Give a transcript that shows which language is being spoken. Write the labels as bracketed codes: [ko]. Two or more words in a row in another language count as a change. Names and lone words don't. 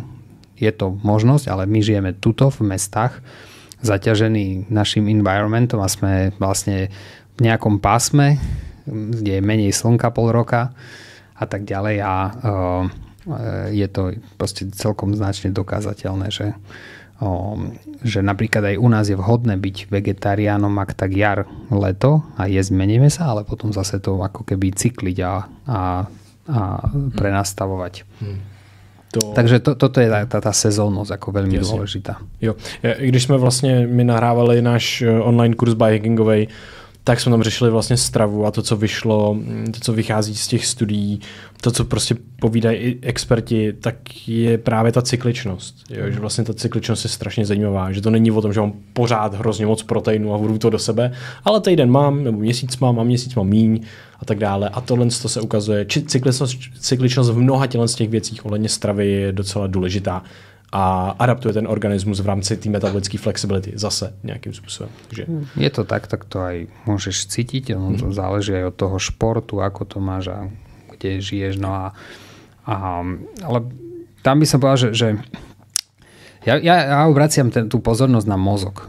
[sk] Je to možnosť, ale my žijeme tuto v mestách, zaťažení našim environmentom a sme vlastne v nejakom pásme, kde je menej slnka pol roka a tak ďalej a je to proste celkom značne dokázateľné, že napríklad aj u nás je vhodné byť vegetariánom, ak tak jar, leto a jesť menej mesa, ale potom zase to ako keby cykliť a prenastavovať. Takže toto je tá sezónnosť ako veľmi dôležitá. [cs] Jo. Když jsme vlastně my nahrávali náš online kurz biohackingovej, tak jsme tam řešili vlastně stravu a to, co vyšlo, to, co vychází z těch studií, to, co prostě povídají i experti, tak je právě ta cykličnost. Jo? Že vlastně ta cykličnost je strašně zajímavá, že to není o tom, že mám pořád hrozně moc proteinu a budu to do sebe, ale týden mám, nebo měsíc mám a měsíc mám míň a tak dále. A tohle to se ukazuje. Cykličnost v mnoha z těch věcích ohledně stravy je docela důležitá. A adaptuje ten organismus v rámci té metabolické flexibility zase [sk] nejakým spôsobom. [cs] Takže... [sk] Je to tak to aj môžeš cítiť, to záleží aj od toho športu, ako to máš a kde žiješ. No ale tam by som povedal, že ja obraciam tú pozornosť na mozog.